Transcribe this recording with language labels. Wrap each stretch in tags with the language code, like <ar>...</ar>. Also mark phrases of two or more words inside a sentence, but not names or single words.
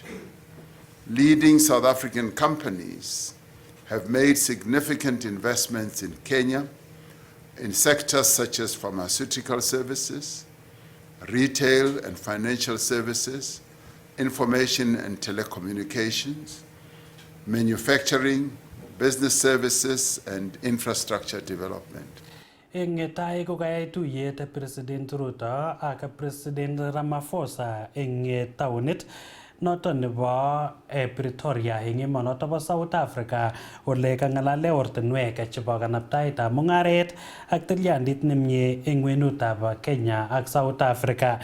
<en>Leading South African companies have made significant investments in Kenya in sectors such as pharmaceutical services, retail and financial services, information and telecommunications, manufacturing, business services, and infrastructure development.</en> <kln>Eng tai ko kayai tuyet President Ruto ak President Ramaphosa eng taunit noton nebo Pretoria eng emonoto bo South Africa ole kangalale ortinwek chebo kanaptaetab mungaret ak tilyandit nemie eng kwenutab Kenya ak South Africa.</kln>